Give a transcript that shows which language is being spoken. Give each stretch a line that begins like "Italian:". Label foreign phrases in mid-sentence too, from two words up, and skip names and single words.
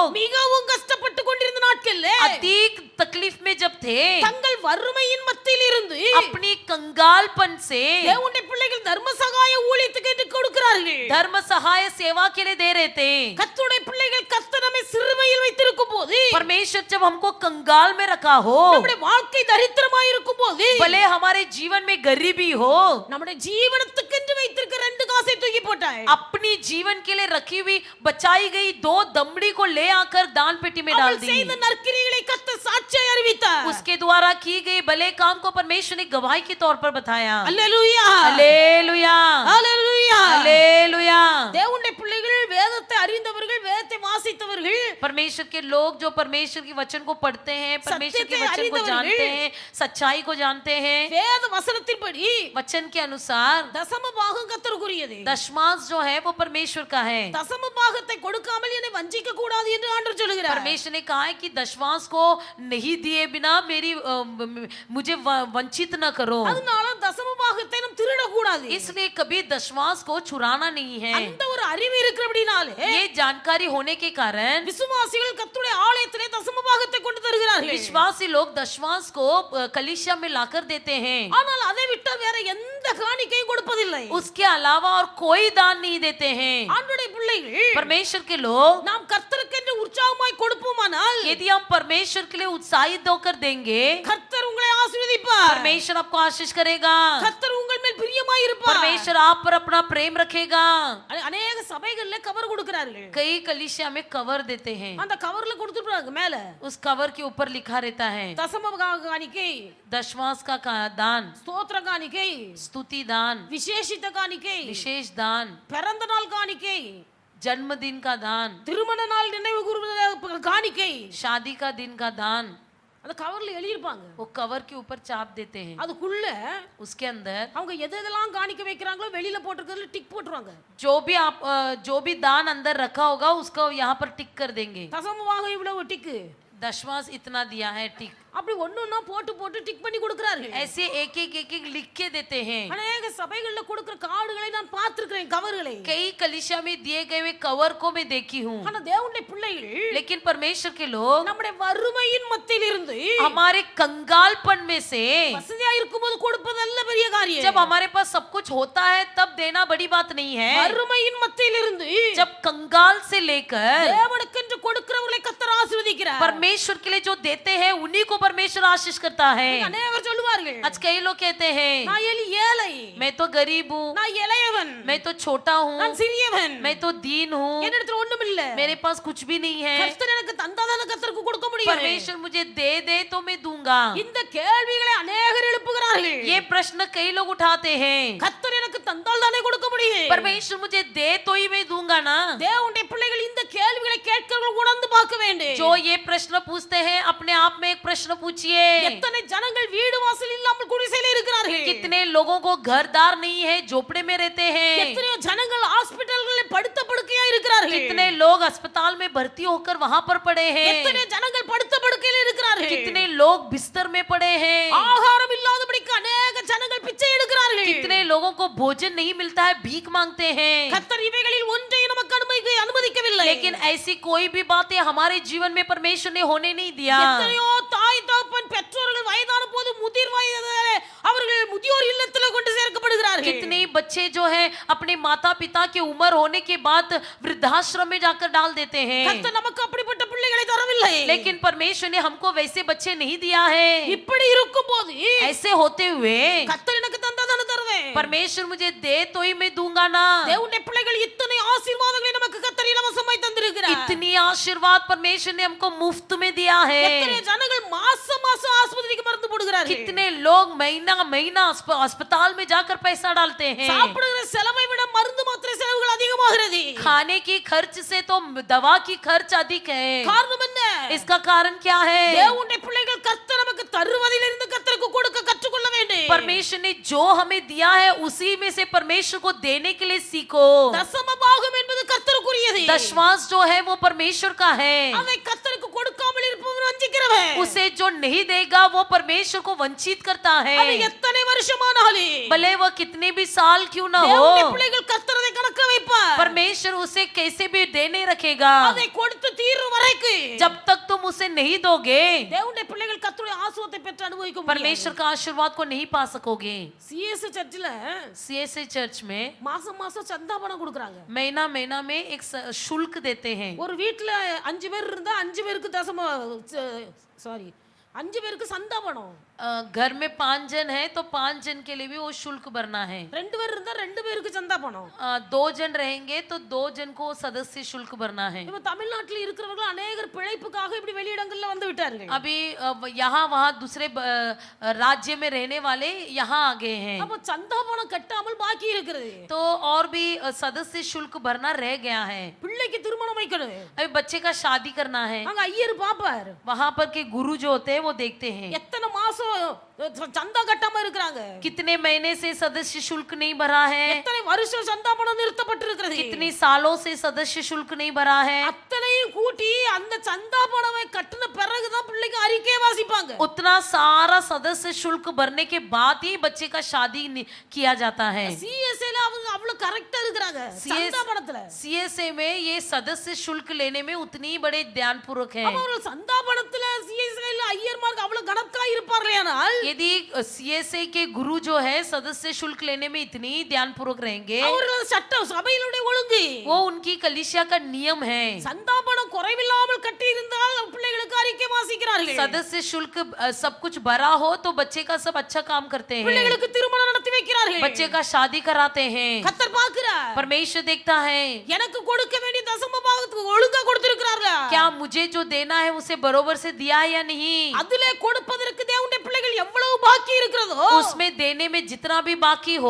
Tamil: மிகவும் கஷ்டப்பட்டு கொண்டிருந்த நாட்களில்
Hindi: अधिक तकलीफ में जब थे,
Tamil: தங்கள் வறுமையின் மத்தியில் இருந்து
Hindi: अपनी कंगालपन से
Tamil: தேவனுடைய பிள்ளைகள் தர்ம சகாய ஊழியத்துக்கு என்று கொடுக்கிறார்கள்.
Hindi: धर्म सहाय सेवा के लिए दे रहे थे।
Tamil: கர்த்தருடைய பிள்ளைகள் கர்த்தர் நம்மை சிறுமையில் வைத்திருக்கும் போது,
Hindi: परमेश्वर जब हमको कंगाल में रखा हो,
Tamil: நம்முடைய வாழ்க்கை தரித்திரமாய் இருக்கும் போது,
Hindi: भले हमारे जीवन में गरीबी हो,
Tamil: நம்முடைய ஜீவனத்துக்கென்று வைத்திருக்க 2 காசை தூக்கி போட்டாய்.
Hindi: अपनी जीवन के लिए रखी हुई बचाई गई 2 दमड़ी को ले आकर दान पेटी में डाल
Tamil: அவள்
Hindi: दी।
Tamil: செய்த நற்கிரியைகளை கர்த்தர் சாட்சியாய் அறிவித்தார்.
Hindi: उसके द्वारा की गई भले काम को परमेश्वर ने गवाही के तौर पर बताया।
Tamil: அல்லேலூயா
Hindi: हालेलुया
Tamil: அல்லேலூயா.
Hindi: हालेलुया।
Tamil: தேவனுடைய பிள்ளைகள் வேதத்தை அறிந்தவர்கள், வேதத்தை வாசித்தவர்கள்,
Hindi: परमेश्वर के लोग जो परमेश्वर के वचन को पढ़ते हैं, परमेश्वर के सत्य से वचन को
Tamil: அறிந்தவர்கள்,
Hindi: जानते हैं, सच्चाई को जानते हैं,
Tamil: வேத வசனத்தின்படி
Hindi: वचन के अनुसार
Tamil: தசம பாகம் கர்த்தருக்குரியது.
Hindi: दशमांश जो है वो परमेश्वर का है।
Tamil: தசம பாகத்தை கொடுக்காமல் என்னை வஞ்சிக்க கூடாது என்று ஆண்டவர் சொல்கிறார்.
Hindi: परमेश्वर ने कहा है कि दशमांश को नहीं दिए बिना मुझे वंचित न करो।
Tamil: அதனால தசம பாகத்தை நாம் திருட கூடாது.
Hindi: इसलिए कभी दशमांश को चुराना नहीं है।
Tamil: அந்த ஒரு அறிவு இருக்கிறபடினாலே
Hindi: ये जानकारी होने के कारण
Tamil: விசுவாசிகள் கர்த்தருடைய ஆலயத்திலே தசம பாகத்தை கொண்டு தருகிறார்கள்.
Hindi: विश्वासी लोग दशमांश को कलीसिया में लाकर देते हैं,
Tamil: ஆனால் அதை விட்டு வேற எந்த காணிக்கையும் கொடுப்பதில்லை.
Hindi: उसके अलावा और कोई दान नहीं देते हैं।
Tamil: ஆண்டவருடைய பிள்ளைகள்
Hindi: परमेश्वर के लोग
Tamil: நாம் கர்த்தருக்கென்று உற்சாகமாய் கொடுப்போமானால்
Hindi: यदि हम परमेश्वर के लिए उत्साहित होकर देंगे,
Tamil: கர்த்தர் உங்களை ஆசீர்வதிப்பார்.
Hindi: परमेश्वर आपको आशीष करेगा।
Tamil: கர்த்தர் உங்கள் மேல் பிரியமாய் இருப்பார்.
Hindi: परमेश्वर आप पर अपना प्रेम रखेगा।
Tamil: அநேக சபைகள்ல கவர் கொடுக்கிறார்கள்.
Hindi: कई कलीसिया में कवर देते हैं,
Tamil: அந்த கவர்ல கொடுத்துட்டாங்க மேல
Hindi: उस कवर के ऊपर लिखा रहता है
Tamil: தசம காணிக்கை,
Hindi: दशमांश का दान,
Tamil: ஸ்தோத்திர காணிக்கை,
Hindi: स्तुति दान,
Tamil: விசேஷித்த காணிக்கை,
Hindi: विशेष दान,
Tamil: பிறந்த நாள் காணிக்கை,
Hindi: जन्मदिन का दान,
Tamil: திருமண நாள் நினைவு கூறுவது காணிக்கை,
Hindi: शादी का दिन का दान,
Tamil: அந்த கவர்ல எழுதியிருப்பாங்க.
Hindi: वो कवर के ऊपर चाप देते हैं।
Tamil: அதுக்குள்ள
Hindi: उसके अंदर
Tamil: அவங்க எதெல்லாம் காணிக்க வைக்கிறாங்களோ வெளியில போட்டுக்கிறதுல டிக் போட்டுருவாங்க.
Hindi: जो भी दान अंदर रखा होगा उसको यहाँ पर टिक कर देंगे।
Tamil: தசமமாக இவ்வளவு டிக்கு,
Hindi: दशमांश इतना दिया है टिक,
Tamil: அப்படி ஒண்ணுன்னா போட்டு போட்டு டிக் பண்ணி கொடுக்கிறார்கள்.
Hindi: ऐसे एक एक लिख के देते हैं।
Tamil: அநேக சபைகள்ல கொடுக்கிற கார்டுகளை நான் பார்த்திருக்கிறேன், கவர்களை.
Hindi: कई कलीसिया में दिए गए हुए कवर को मैं देखी हूँ,
Tamil: ஆனா தேவனுடைய பிள்ளைகள்
Hindi: लेकिन परमेश्वर के लोग
Tamil: நம்முடைய வறுமையின் மத்தியில் இருந்து
Hindi: हमारे कंगालपन में से,
Tamil: வசதியா இருக்கும்போது கொடுப்பது அல்ல பெரிய காரியம்.
Hindi: जब हमारे पास सब कुछ होता है तब देना बड़ी बात नहीं है,
Tamil: வறுமையின் மத்தியில் இருந்து
Hindi: जब कंगाल से लेकर
Tamil: தேவனுக்கென்று கொடுக்கிறவர்களை கர்த்தர் ஆசீர்வதிக்கிறார்.
Hindi: परमेश्वर के लिए जो देते हैं उन्हीं को परमेश्वर आशीष करता है।
Tamil: அநேகர் சொல்லுவார்கள்,
Hindi: आज कई लोग कहते हैं
Tamil: நான் ஏழை,
Hindi: मैं तो गरीब हूँ,
Tamil: நான் இளையவன்,
Hindi: मैं तो छोटा
Tamil: நான்
Hindi: हूँ,
Tamil: சிறியவன்,
Hindi: मैं तो दीन हूँ,
Tamil: என்னிடத்துல ஒண்ணும் இல்ல.
Hindi: मेरे पास कुछ भी नहीं है,
Tamil: கர்த்தர் எனக்கு தந்தாதான கர்த்தருக்கு கொடுக்க முடியும்.
Hindi: परमेश्वर मुझे दे तो मैं दूंगा।
Tamil: இந்த கேள்விகளை அநேகர் எழுப்புகிறார்கள்.
Hindi: ये प्रश्न कई लोग उठाते हैं,
Tamil: கர்த்தர் எனக்கு தந்தால் தானே கொடுக்க முடியும்.
Hindi: परमेश्वर मुझे दे तो ही मैं दूंगा ना।
Tamil: தேவனுடைய பிள்ளைகள் இந்த கேள்விகளை கேட்கிறவர்கள் உணர்ந்து பார்க்க வேண்டும்.
Hindi: जो ये प्रश्न पूछते हैं अपने आप में एक प्रश्न पूछिए,
Tamil: எத்தனை ஜனங்கள் வீடு வாசல் இல்லாமல் குடிசையில இருக்கிறார்கள்.
Hindi: कितने लोगों को घरदार नहीं है, झोपड़े में रहते हैं,
Tamil: எத்தனை ஜனங்கள் ஹாஸ்பிடல்களில் படுத்த படுக்கையா இருக்கிறார்கள்.
Hindi: कितने लोग अस्पताल में भर्ती होकर वहां पर पड़े हैं,
Tamil: எத்தனை ஜனங்கள் படுத்த படுக்கையில இருக்கிறார்கள்.
Hindi: कितने लोग बिस्तर में पड़े हैं,
Tamil: ஆகாரம் இல்லாதபடிக்கு அநேக ஜனங்கள் பிச்சை எடுக்கிறார்கள்.
Hindi: कितने लोगों को भोजन नहीं मिलता है, भीख मांगते हैं।
Tamil: கர்த்தர் இவைகளில் ஒன்றையும் நமக்கு அனுமதிக்கவில்லை.
Hindi: लेकिन ऐसी कोई भी बातें हमारे जीवन में परमेश्वर ने होने नहीं दिया।
Tamil: எத்தனையோ தாய் தகப்பன் பெற்றோர்கள் வயதான போது முதிர் வயதிலே அவர்கள் முதியோர் இல்லத்தில் கொண்டு சேர்க்கப்படுகிறார்கள்.
Hindi: कितने बच्चे जो है अपने माता पिता की उम्र होने के बाद वृद्धाश्रम में जाकर डाल देते हैं,
Tamil: கர்த்தர் நமக்கு அப்படிப்பட்ட பிள்ளைகளை தரவில்லை.
Hindi: लेकिन परमेश्वर ने हमको वैसे बच्चे नहीं दिया है।
Tamil: இப்படி இருக்கும்போது
Hindi: ऐसे होते हुए
Tamil: கர்த்தர் எனக்கு தந்தாதானே தருவேன்.
Hindi: परमेश्वर मुझे दे तो ही मैं दूंगा ना।
Tamil: தேவனுடைய பிள்ளைகள் இத்தனை ஆசீர்வாதங்களை நமக்கு கர்த்தர் இலவசமாய் தந்திருக்கிறார்.
Hindi: इतनी आशीर्वाद परमेश्वर ने हमको मुफ्त में दिया है।
Tamil: எத்தனை ஜனங்கள் மாசம் மாசம் ஆஸ்பத்திரிக்கு மருந்து போடுகிறார்கள்.
Hindi: कितने लोग महीना महीना अस्पताल में जाकर पैसा डालते हैं।
Tamil: சாப்பிடுகிற செலவை விட மருந்து மாத்திரை செலவுகள் அதிகமாகிறது.
Hindi: खाने की खर्च से तो दवा की खर्च अधिक है।
Tamil: காரணம் என்ன?
Hindi: इसका कारण क्या है?
Tamil: தேவனுடைய பிள்ளைகள் கர்த்தர் நமக்கு தருவதிலிருந்து கர்த்தருக்கு கொடுக்க கற்றுக்கொள்ள வேண்டும்.
Hindi: परमेश्वर ने जो हमें दिया है उसी में से परमेश्वर को देने के लिए सीखो।
Tamil: தசம பாகம் என்பது கர்த்தருக்குரியது.
Hindi: दशमांश जो है वो परमेश्वर का है,
Tamil: அதை கர்த்தருக்கு கொடுக்காமல் இருப்பவன் வஞ்சிக்கிறவன்.
Hindi: उसे जो नहीं देगा वो परमेश्वर को वंचित करता है,
Tamil: அது எத்தனை வருஷமானாலும்
Hindi: भले वह कितने भी साल क्यों ना
Tamil: தேவனுடைய
Hindi: हो।
Tamil: பிள்ளைகள் கர்த்தரை கணக்க வைப்பார்.
Hindi: परमेश्वर उसे कैसे भी देने रखेगा।
Tamil: அதை கொடுத்து தீர்வு வரைக்கும்
Hindi: जब तक तुम उसे नहीं दोगे
Tamil: தேவனுடைய பிள்ளைகள் கர்த்தருடைய ஆசீர்வாதத்தை பெற்று அனுபவிக்க முடியாது.
Hindi: परमेश्वर का आशीर्वाद को नहीं पा सकोगे।
Tamil: சிஎஸ் சர்ச்சில்
Hindi: सीएसए चर्च में
Tamil: மாசம் மாசம் சந்தா பணம் கொடுக்கறாங்க.
Hindi: महीना महीना में एक शुल्क देते हैं।
Tamil: ஒரு வீட்ல 5 பேர் இருந்தா 5 பேருக்கு தசம சாரி 5 பேருக்கு சந்தா பணம்.
Hindi: घर में 5 जन है तो 5 जन के लिए भी वो शुल्क भरना है।
Tamil: 2 பேர் இருந்தா 2 பேருக்கு சந்தா பணம்.
Hindi: 2 जन रहेंगे तो 2 जन को सदस्य शुल्क भरना है।
Tamil: இப்ப தமிழ்நாட்டில் இருக்கிறவர்கள் அநேகர் பிழைப்புக்காக இப்படி வெளியிடங்கள்ல வந்து விட்டார்கள்.
Hindi: अभी यहाँ वहाँ दूसरे राज्य में रहने वाले यहाँ आ गए हैं,
Tamil: அப்ப சந்தா பணம் கட்டாமல் பாக்கி இருக்கிறது.
Hindi: तो और भी सदस्य शुल्क भरना रह गया है।
Tamil: பிள்ளைக்கு திருமணம் வைக்கணும்.
Hindi: अभी बच्चे का शादी करना है,
Tamil: அங்க ஐயர் பாப்பார்.
Hindi: वहाँ पर के गुरु जो होते हैं वो देखते हैं
Tamil: எத்தனை மாசம் சந்தா கட்டாம இருக்கிறாங்க.
Hindi: कितने महीने से सदस्य शुल्क नहीं भरा है,
Tamil: எத்தனை வருஷம் சந்தா பணம் நிறுத்தப்பட்டிருக்கிறது.
Hindi: कितनी सालों से सदस्य शुल्क नहीं भरा है।
Tamil: அத்தனையும் கூட்டி அந்த சந்தா பணத்தை கட்டின பிறகுதான் பிள்ளைக்கு அறிக்கை வாசிப்பாங்க.
Hindi: उतना सारा सदस्य शुल्क भरने के बाद ही बच्चे का शादी किया जाता है।
Tamil: சிஎஸ்ஏல அவங்க அவ்வளவு கரெக்ட்டா இருக்காங்க சந்தா பணத்துல.
Hindi: सीएसए में ये सदस्य शुल्क लेने में उतनी बड़े ध्यान पूर्वक है।
Tamil: அவர்கள் சந்தா பணத்துல சிஎஸ்ஏல ஐயர்மார்க்கு அவ்வளவு கணக்கா இருப்பார்கள். இருப்பார்களேயானால்
Hindi: यदि सीएसए के गुरु जो है सदस्य शुल्क लेने में इतनी ध्यान पूर्वक रहेंगे,
Tamil: அவர்களது சட்டம் சபையினுடைய ஒழுங்கு
Hindi: वो उनकी कलीसिया का नियम है।
Tamil: சந்தாபனம் குறைவில்லாமல் கட்டி இருந்தால் பிள்ளைகளுக்கு அறிக்கை வாசிக்கிறார்கள்,
Hindi: सदस्य शुल्क सब कुछ भरा हो तो बच्चे का सब अच्छा काम करते हैं,
Tamil: பிள்ளைகளுக்கு திருமணம் நடத்தி வைக்கிறார்கள்,
Hindi: बच्चे का शादी कराते हैं।
Tamil: கர்த்தர் பார்க்கிறார்
Hindi: परमेश्वर देखता है
Tamil: எனக்கு கொடுக்க வேண்டிய தசம பாகத்துக்கு ஒழுங்கா கொடுத்திருக்கிறார்களா,
Hindi: क्या मुझे जो देना है उसे बरोबर से दिया है या नहीं।
Tamil: அதிலே கொடுப்பதற்கு தேவனுடைய பிள்ளைகள் எவ்வளவு பாக்கி இருக்கிறதோ
Hindi: उसमें देने में जितना भी बाकी हो